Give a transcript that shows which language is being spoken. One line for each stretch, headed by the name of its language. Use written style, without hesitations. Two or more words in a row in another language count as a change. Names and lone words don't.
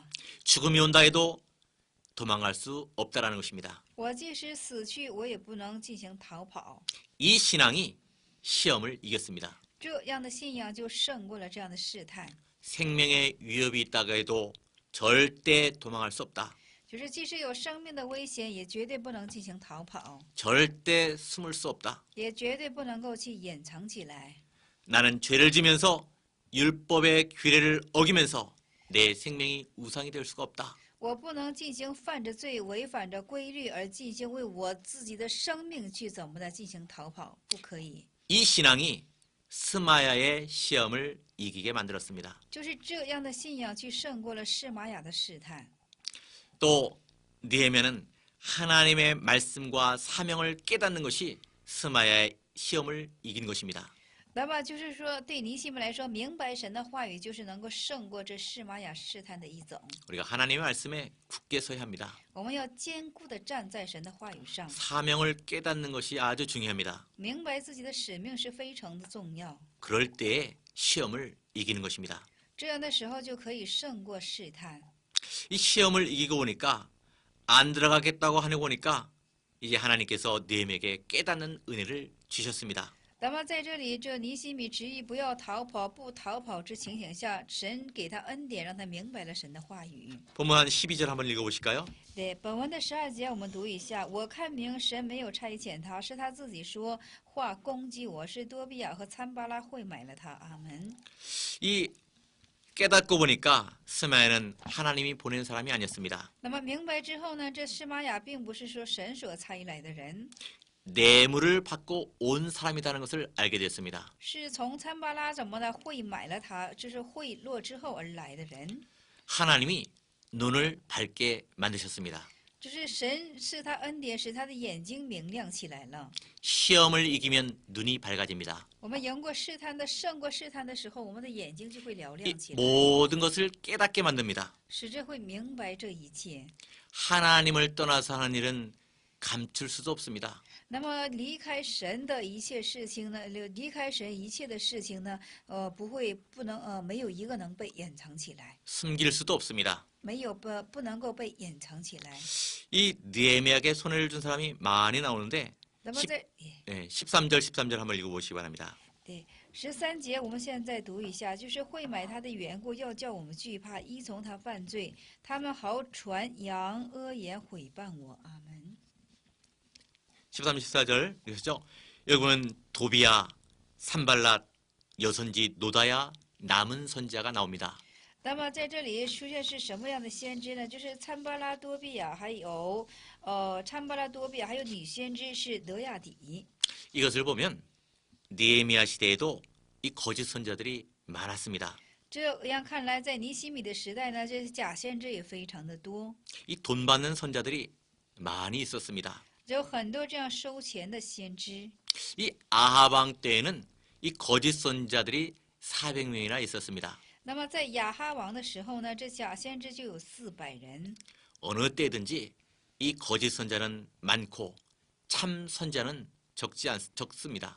Korean: 죽음이 온다 해도 도망갈 수 없다라는 것입니다.
Chinese: 我即使死去，我也不能进行逃跑。
Korean: 이 신앙이 시험을 이겼습니다.
Chinese: 这样的信仰就胜过了这样的试探。
Korean: 생명의 위협이 있다고 해도 절대 도망갈 수 없다.
Chinese: 就是即使有生命的危险，也绝对不能进行逃跑，
Korean: 절대 숨을 수 없다.
Chinese: 也绝对不能够去掩藏起来。
Korean: 나는 죄를 지면서 율법의 규례를 어기면서 내 생명이 우상이 될 수가 없다.
Chinese: 我不能进行犯着罪、违反着规律而进行为我自己的生命去怎么的进行逃跑，不可以。
Korean: 이 신앙이 스마야의 시험을 이기게 만들었습니다.
Chinese: 就是这样的信仰去胜过了示玛雅的试探。
Korean: 또 느헤미야는 하나님의 말씀과 사명을 깨닫는 것이 스마야의 시험을 이긴 것입니다.
Chinese: 那么就是说，对尼希米来说，明白神的话语就是能够胜过这示玛雅试探的一种。
Korean: 우리가 하나님의 말씀에 굳게 서야 합니다.
Chinese: 我们要坚固的站在神的话语上，
Korean: 사명을 깨닫는 것이 아주 중요합니다.
Chinese: 明白自己的使命是非常的重要。
Korean: 그럴 때에 시험을 이기는 것입니다.
Chinese: 这样的时候就可以胜过试探。
Korean: 이 시험을 이기고 보니까 안 들어가겠다고 하고 보니까 이제 하나님께서 느헤미야에게 깨닫는 은혜를 주셨습니다.
Chinese: 那么在这里，这尼希米执意不要逃跑、不逃跑之情形下，神给他恩典，让他明白了神的话语。
Korean: 본문 한 12절 한번 읽어보실까요?
Chinese: 对，本文的12节我们读一下。我看明神没有差遣他，是他自己说话攻击我，是多比亚和参巴拉会买了他。阿门。
Korean: 이 깨닫고 보니까 스마야는 하나님이 보낸 사람이 아니었습니다.
Chinese: 那么明白之后呢，这示玛雅并不是说神所差来的人，
Korean: 뇌물을 받고 온 사람이라는 것을 알게 됐습니다.
Chinese: 是从参巴拉怎么的会买了他，就是贿赂之后而来的人。
Korean: 하나님이 눈을 밝게 만드셨습니다.
Chinese: 就是神是他恩典，使他的眼睛明亮起来了。
Korean: 시험을 이기면 눈이 밝아집니다.
Chinese: 我们赢过试探的，胜过试探的时候，我们的眼睛就会嘹
Korean: 이
Chinese: 亮起来，
Korean: 모든 것을 깨닫게 만듭니다.
Chinese: 使之会明白这一切。
Korean: 하나님을 떠나서 하는 일은 감출 수도 없습니다.
Chinese: 那么离开神的一切事情呢？离开神一切的事情呢？不能没有一个能被掩藏起来，
Korean: 숨길 수도 없습니다.
Chinese: 没有不能够被掩藏起来。
Korean: 이 느헤미야에게 손해를 준 사람이 많이 나오는데
Chinese: 那么在
Korean: 13절 13절 한번 읽어보시기 바랍니다.
Chinese: 对13节，我们现在读一下，就是会买他的缘故，要叫我们惧怕，依从他犯罪，他们好传扬恶言毁谤我。阿门。 13,
Korean: 14절 읽으셨죠? 여러분은 도비야, 산발랏, 여선지 노다야, 남은 선지자가 나옵니다.
Chinese: 那么在这里出现是什么样的先知呢？就是参巴拉多比亚，还有还有女先知是德亚底。
Korean: 이것을 보면 느헤미야 시대에도 이 거짓 선지자들이 많았습니다.
Chinese: 这样看来，在尼希米的时代呢，这些假先知也非常的多，
Korean: 이 돈 받는 선자들이 많이 있었습니다.
Chinese: 有很多这样收钱的先知。
Korean: 이 아합 왕 때에는 이 거짓 선자들이 400명이나 있었습니다.
Chinese: 那么在亚哈王的时候呢，这假先知就有400人。
Korean: 어느 때든지 이 거짓 선자는 많고 참 선자는 적습니다.